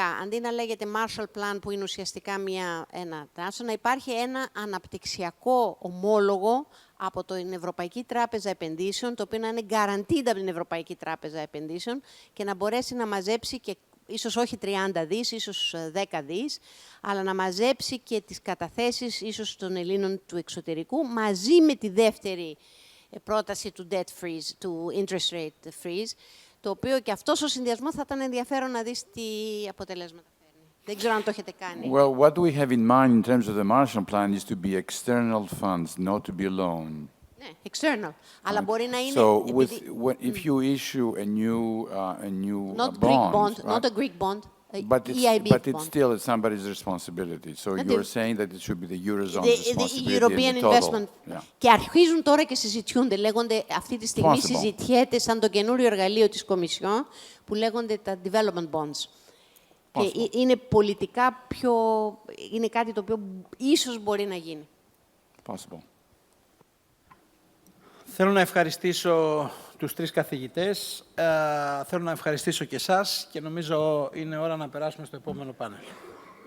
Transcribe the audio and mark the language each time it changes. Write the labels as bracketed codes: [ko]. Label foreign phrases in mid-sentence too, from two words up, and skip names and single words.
[el] Αντί να λέγεται Marshall Plan, που είναι ουσιαστικά ένα τάσο, να υπάρχει ένα αναπτυξιακό ομόλογο από την Ευρωπαϊκή Τράπεζα Επενδύσεων, το οποίο να είναι guaranteed από την Ευρωπαϊκή Τράπεζα Επενδύσεων και να μπορέσει να μαζέψει και ίσως όχι 30 δις, ίσως 10 δις, αλλά να μαζέψει και τις καταθέσεις ίσως των Ελλήνων του εξωτερικού, μαζί με τη δεύτερη πρόταση του [en] debt freeze, [el] του [en] interest rate freeze, [el] το οποίο και αυτός ο συνδυασμός θα ήταν ενδιαφέρον να δεις τι αποτελέσματα φέρνει. Δεν ξέρω αν το έχετε κάνει. [en] Well, what we have in mind in terms of the Marshall Plan is to be external funds, not to be loan. [el] Ναι, external. Αλλά μπορεί να είναι... [en] So, if you issue a new Not bond, Greek bond, right? not a Greek bond, But EIB it's bond. still somebody's responsibility. So you're saying that it should be the Eurozone's responsibility European in the total. Investment. Yeah. [el] Και αρχίζουν τώρα και συζητιούνται, λέγονται, αυτή τη στιγμή συζητιέται σαν το καινούριο εργαλείο της Κομισιόν, που λέγονται τα [en] development bonds. [el] Και είναι πολιτικά είναι κάτι το οποίο ίσως μπορεί να γίνει. [en] Possible. [el] Θέλω να ευχαριστήσω τους τρεις καθηγητές, θέλω να ευχαριστήσω και εσάς και νομίζω είναι ώρα να περάσουμε στο επόμενο πάνελ.